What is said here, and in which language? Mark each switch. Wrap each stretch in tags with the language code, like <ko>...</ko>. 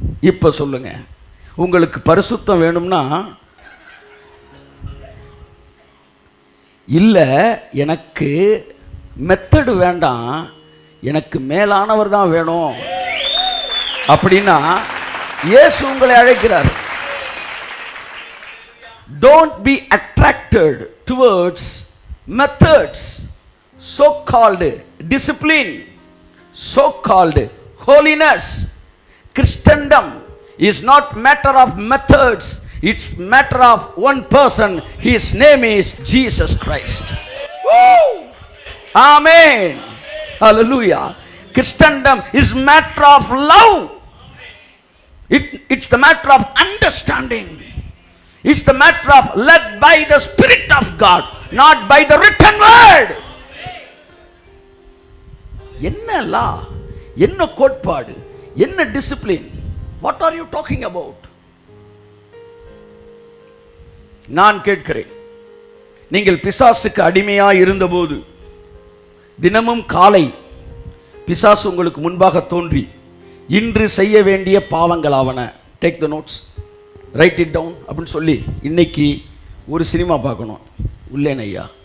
<ta>இப்ப சொல்லுங்க, உங்களுக்கு பரிசுத்தம் வேணும்னா, இல்ல எனக்கு மெத்தடு வேண்டாம், எனக்கு மேலானவர் தான் வேணும் அப்படின்னா இயேசு உங்களை அழைக்கிறார்.</ta> <en>Don't be attracted towards methods, so-called discipline, so-called holiness. Christendom is not matter of methods, it's matter of one person. His name is Jesus Christ. Woo! Amen. Hallelujah. Christendom is matter of love. It's the matter of understanding. It's the matter of led by the Spirit of God, not by the written word.</en> <ta>என்ன லா, என்ன கோட்பாடு, என்ன discipline?</ta> <en>What are you talking about?</en> <ta>நான் கேட்கிறேன், நீங்கள் பிசாசுக்கு அடிமையாய் இருந்தபோது தினமும் காலை பிசாசு உங்களுக்கு முன்பாக தோன்றி இன்று செய்ய வேண்டிய பாவங்களாவன,</ta> <en>take the notes, write it down</en> <ta>அப்படின்னு சொல்லி, இன்னைக்கு ஒரு சினிமா பார்க்கணும், உள்ளேன் ஐயா.</ta>